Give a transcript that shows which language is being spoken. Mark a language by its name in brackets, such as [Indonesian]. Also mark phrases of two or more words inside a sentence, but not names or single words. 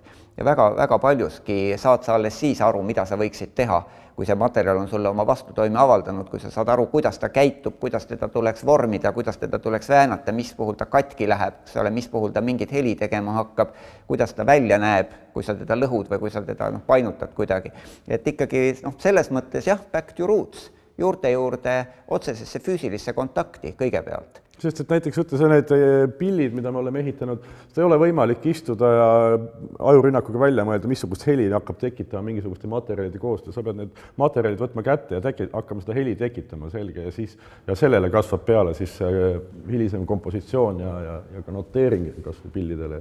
[Estonian] Ja väga paljuski saad sa alles siis aru, mida sa võiksid teha, kui see materjal on sulle oma vastutoime avaldanud, kui sa saad aru, kuidas ta käitub, kuidas teda tuleks vormida, kuidas teda tuleks väänata, mis puhul ta katki läheb, mis puhul ta mingit heli tegema hakkab, kuidas ta välja näeb, kui sa teda lõhud või kui sa teda painutad kuidagi. Et ikkagi selles mõttes jah, [English] back to roots, [Estonian] juurte juurde otsesesse füüsilisse kontakti kõigepealt. Sest et näiteks võttes need pillid, mida me oleme ehitanud, seda ei ole võimalik istuda ja ajurünnakuga välja mõelda, missugust heli hakkab tekitama mingisuguste materjalide koostöö. Sa pead need materjalid võtma kätte ja hakkama seda heli tekitama selge ja sellele kasvab peale siis hilisem kompositsioon ja ka noteering kasvab pillidele.